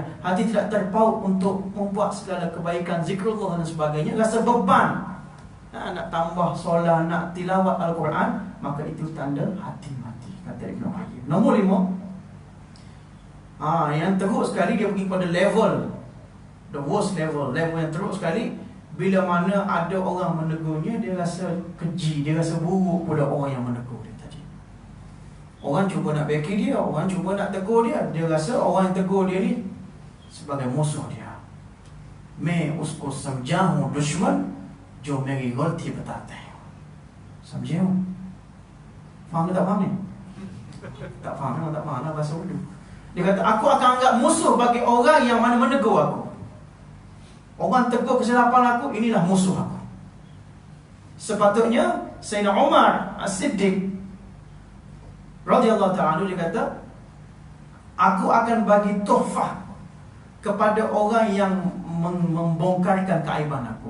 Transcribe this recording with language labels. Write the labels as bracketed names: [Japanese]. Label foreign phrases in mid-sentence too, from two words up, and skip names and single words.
[Malay] Hati tidak terpaut untuk membuat segala kebaikan, zikrullah dan sebagainya. Rasa beban nak tambah solat, nak tilawat Al-Quran, maka itu tanda hati mati, kata Ibnu Qayyim. Nombor 5, yang teruk sekali, dia pergi pada level, [English] the worst level [Malay] yang teruk sekali. Bila mana ada orang menegurnya, dia rasa keji, dia rasa buruk pada orang yang menegur dia tadi. Orang cuba nak beki dia, orang cuba nak tegur dia, dia rasa orang yang tegur dia ni sebagai musuh dia. [Urdu] میں اس کو سمجھوں دشمن جو میری غلطی بتاتے ہیں. سمجھے ہو? [Malay] Faham ke tak faham ni? Tak faham, memang tak faham lah bahasa Urdu. Dia kata, aku akan anggap musuh bagi orang yang mana menegur aku. Orang tegur kesilapan aku, inilah musuh aku. Sepatutnya Sayyidina Umar As-Siddiq [Arabic] رضي الله تعالى, [Malay] dia kata, Aku akan bagi tuhfah kepada orang yang membongkarkan keaiban aku.